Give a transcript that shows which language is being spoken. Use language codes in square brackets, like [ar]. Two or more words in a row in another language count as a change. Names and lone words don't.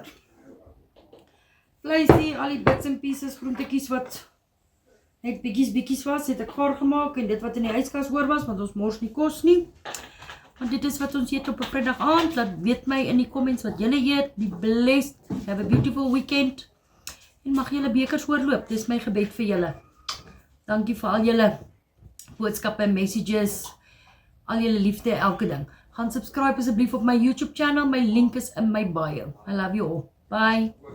[af] Vleisie, al die [en] bits and pieces, [af] groentetjies wat net bietjies was, het ek gaar gemaak en dit wat in die yskas oor was, want ons mors nie kos nie. Want dit is wat ons eet op 'n Vrydag aand. Laat weet my in die comments wat julle eet. [en] Be blessed. Have a beautiful weekend. [af] En mag julle bekers oorloop. Dis my gebed vir julle. Dankie vir al julle boodskappe en messages. Al julle liefde, elke ding. Gaan subscribe asseblief op my YouTube channel. My link is in my bio. [en] I love you all. Bye.